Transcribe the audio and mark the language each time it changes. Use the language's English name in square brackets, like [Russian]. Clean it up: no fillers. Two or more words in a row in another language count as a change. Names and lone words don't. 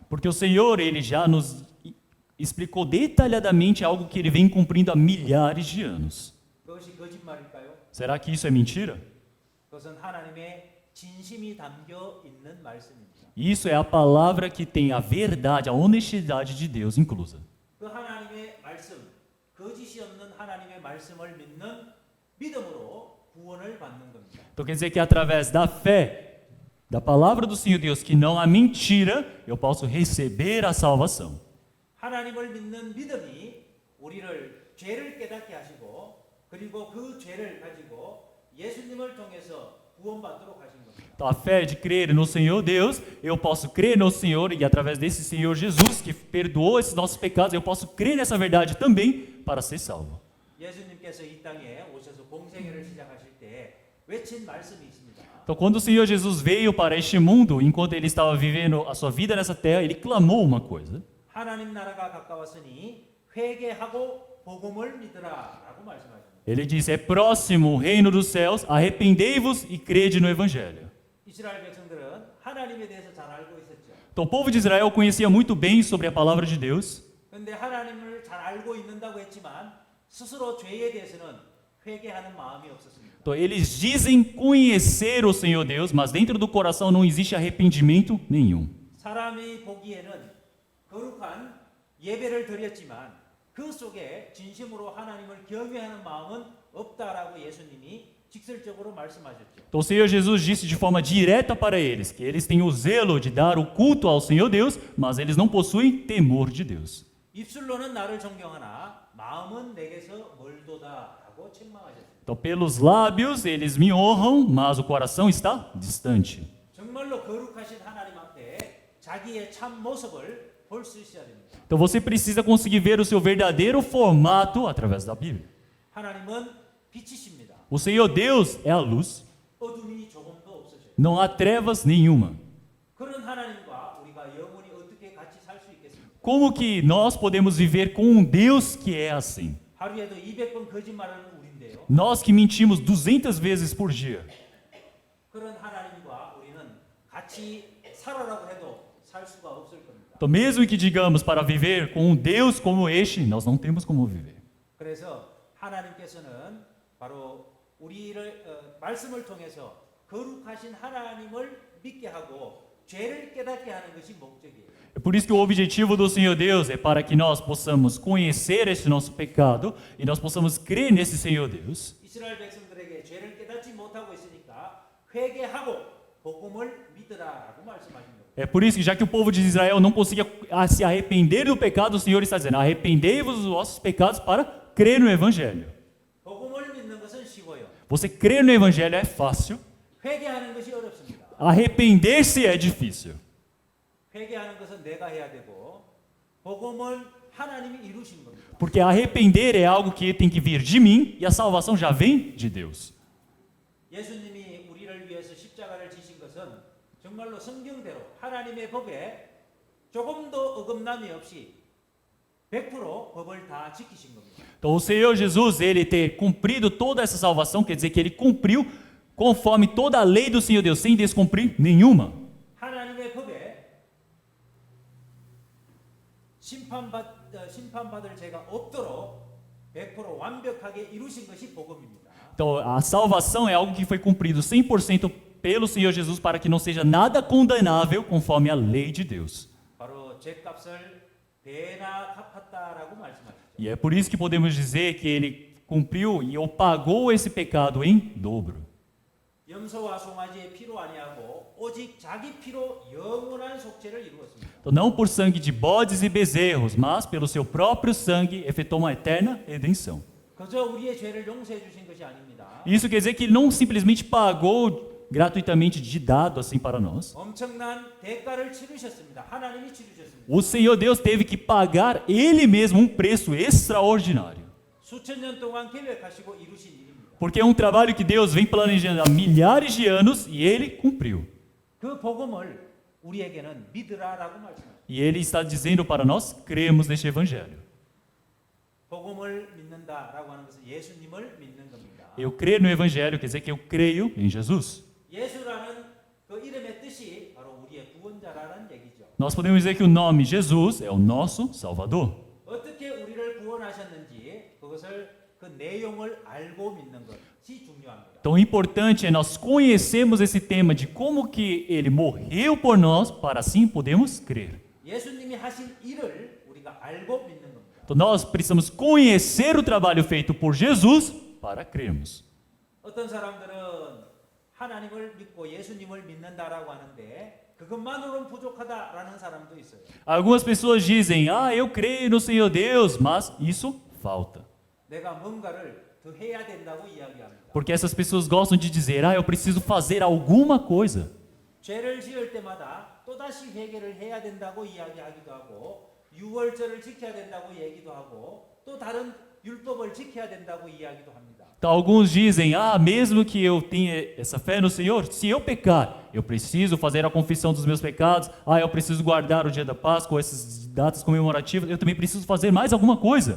[Portuguese] Porque o Senhor, ele já nos explicou detalhadamente algo que ele vem cumprindo há milhares de anos. [Korean] 그것이 거짓말일까요? [Portuguese] Será que isso é mentira? [Korean] 그것은 하나님의 진심이 담겨 있는 말씀입니다. [Portuguese] Isso é a palavra que tem a verdade, a honestidade de Deus inclusa. [Korean] 그 하나님의 말씀, 거짓이 없는 하나님의 말씀을 믿는 믿음으로 구원을 받는 겁니다. [Portuguese] Então quer dizer que através da fé, da palavra do Senhor Deus, que não há mentira, eu posso receber a salvação. [Korean] 하나님을 믿는 믿음이 우리를 죄를 깨닫게 하시고 그리고 그 죄를 가지고 예수님을 통해서 구원받도록 하신 겁니다. [Portuguese] Então, a fé de crer no Senhor Deus, eu posso crer no Senhor e através desse Senhor Jesus que perdoou esses nossos pecados, eu posso crer nessa verdade também para ser salvo. [Korean] 예수님께서 이 땅에 오셔서 공생애를 시작하실 때 외친 말씀이 있습니다. [Portuguese] Então, quando o Senhor Jesus veio para este mundo, enquanto ele estava vivendo a sua vida nessa terra, ele clamou uma coisa. [Korean] 하나님 나라가 가까웠으니 회개하고 복음을 믿으라라고 말씀하십니다. [Portuguese] Ele disse: é próximo o reino dos céus, arrependei-vos e crede no Evangelho. [Korean] 이스라엘 백성들은 하나님에 대해서 잘 알고 있었죠. [Portuguese] Então, o povo de Israel conhecia muito bem sobre a palavra de Deus, [Korean] 그런데 하나님을 잘 알고 있는다고 했지만 스스로 죄에 대해서는 회개하는 마음이 없었습니다. [Portuguese] então eles dizem conhecer o Senhor Deus, mas dentro do coração não existe arrependimento nenhum. [Korean] 사람이 보기에는 거룩한 예배를 드렸지만 그 속에 진심으로 하나님을 경외하는 마음은 없다라고 예수님이 직설적으로 말씀하셨죠. [Portuguese] Então o Senhor Jesus disse de forma direta para eles que eles têm o zelo de dar o culto ao Senhor Deus, mas eles não possuem temor de Deus. [Korean] 입술로는 나를 존경하나 마음은 내게서 멀도다라고 책망하셨습니다. [Portuguese] Então pelos lábios eles me honram, mas o coração está distante. [Korean] 정말로 거룩하신 하나님 앞에 자기의 참 모습을 볼 수 있어야 됩니다. [Portuguese] Então você precisa conseguir ver o seu verdadeiro formato através da Bíblia. [Korean] 하나님은 빛이십니다. [Portuguese] O Senhor Deus é a luz, [Korean] 어둠이 조금도 없으셔요. [Portuguese] não há trevas nenhuma. [Korean] 그런 하나님과 우리가 영원히 어떻게 같이 살 수 있겠습니까? [Portuguese] Como que nós podemos viver com um Deus que é assim? [Korean] 하루에도 200번 거짓말하는 우리인데요. [Portuguese] Nós que mentimos 200 vezes por dia. [Korean] 그런 하나님과 우리는 같이 살아라고 해도 살 수가 없을 겁니다. [Portuguese] Então, mesmo que digamos para viver com um Deus como este, nós não temos como viver. [Korean] 그래서 하나님께서는 바로 우리를 말씀을 통해서 거룩하신 하나님을 믿게 하고 죄를 깨닫게 하는 것이 목적이에요. [Portuguese] É por isso que o objetivo do Senhor Deus é para que nós possamos conhecer este nosso pecado e nós possamos crer nesse Senhor Deus. [Korean] 이스라엘 백성들에게 죄를 깨닫지 못하고 있으니까 회개하고 복음을 믿으라라고 말씀하신 겁니다. [Portuguese] É por isso que, já que o povo de Israel não conseguia se arrepender do pecado, o Senhor está dizendo: arrependei-vos dos vossos pecados para crer no Evangelho. [Korean] 복음을 믿는 것은 쉬워요. [Portuguese] Você crer no Evangelho é fácil, [Korean] 회개하는 것이 어렵습니다. [Portuguese] arrepender-se é difícil. [Korean] 회개하는 것은 내가 해야 되고 복음은 하나님이 이루신 겁니다. [Portuguese] Porque arrepender é algo que tem que vir de mim e a salvação já vem de Deus. [Korean] 예수님이 우리를 위해서 십자가를 지신 것은 정말로 성경대로 하나님의 법에 조금도 어긋남이 없이 100% 법을 다 지키신 겁니다. [Portuguese] Então, o Senhor Jesus, ele ter cumprido toda essa salvação, quer dizer que ele cumpriu conforme toda a lei do Senhor Deus, sem descumprir nenhuma. [Korean] 하나님의 법에 심판받을 죄가 없도록 100% 완벽하게 이루신 것이 복음입니다. [Portuguese] Então, a salvação é algo que foi cumprido 100% pelo Senhor Jesus para que não seja nada condenável conforme a lei de Deus. [Korean] 바로 죄값을 배나 갚았다라고 말씀하시죠. [Portuguese] E é por isso que podemos dizer que ele cumpriu ou pagou esse pecado em dobro. [Korean] 염소와 송아지의 피로 아니하고 오직 자기 피로 영원한 속죄를 이루었습니다. [Portuguese] Então, não por sangue de bodes e bezerros, mas pelo seu próprio sangue efetuou uma eterna redenção. [Korean] 그저 우리의 죄를 용서해 주신 것이 아닙니다. [Portuguese] Isso quer dizer que ele não simplesmente pagou gratuitamente de dado assim para nós. [Korean] 엄청난 대가를 치르셨습니다. 하나님이 치르셨습니다. [Portuguese] O Senhor Deus teve que pagar ele mesmo um preço extraordinário. [Korean] 수천 년 동안 계획하시고 이루신 일입니다. [Portuguese] Porque é um trabalho que Deus vem planejando há milhares de anos e ele cumpriu. [Korean] 그 복음을 우리에게는 믿으라라고 말씀합니다. [Portuguese] E ele está dizendo para nós cremos neste evangelho. [Korean] 복음을 믿는다라고 하는 것은 예수님을 믿는 겁니다. [Portuguese] Eu creio no evangelho quer dizer que eu creio em Jesus. [Korean] 예수라는 그 이름의 뜻이 바로 우리의 구원자라는 얘기죠. [Portuguese] Nós podemos dizer que o nome Jesus é o nosso Salvador. [Korean] 어떻게 우리를 구원하셨는지 그것을 그 내용을 알고 믿는 것이 중요합니다. [Portuguese] Então, o importante é nós conhecermos esse tema de como que ele morreu por nós, para assim podermos crer. [Korean] 예수님이 하신 일을 우리가 알고 믿는 겁니다. [Portuguese] Então, nós precisamos conhecer o trabalho feito por Jesus para crermos. [Korean] 어떤 사람들은 하나님을 믿고 예수님을 믿는다라고 하는데 그것만으로는 부족하다라는 사람도 있어요. [Portuguese] Algumas pessoas dizem, eu creio no Senhor Deus, mas isso falta. [Korean] 내가 뭔가를 더 해야 된다고 이야기합니다. [Portuguese] Porque essas pessoas gostam de dizer, eu preciso fazer alguma coisa. [Korean] 죄를 지을 때마다 또다시 회개를 해야 된다고 이야기하기도 하고 유월절을 지켜야 된다고 얘기도 하고 또 다른 율법을 지켜야 된다고 이야기도 합니다. [Portuguese] Então, alguns dizem, mesmo que eu tenha essa fé no Senhor, se eu pecar, eu preciso fazer a confissão dos meus pecados, eu preciso guardar o dia da Páscoa, essas datas comemorativas, eu também preciso fazer mais alguma coisa.